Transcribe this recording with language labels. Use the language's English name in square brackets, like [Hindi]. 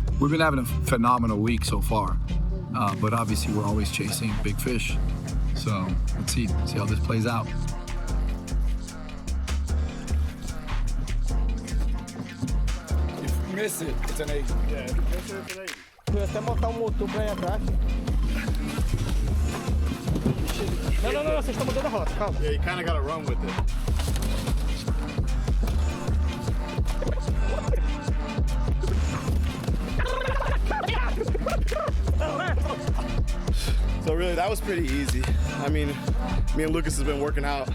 [English] We've been having a phenomenal week so far, but obviously we're always chasing big fish. So let's see how this plays out. Miss it, it's an 8. Yeah, if you miss it, it's an 80. [Portuguese] Fui até montar motor pra ir atrás. Não, vocês estão mudando a rota, calma. [English] Yeah, you kind of got to run with it. So really, that was pretty easy. I mean, me and Lucas has been working out.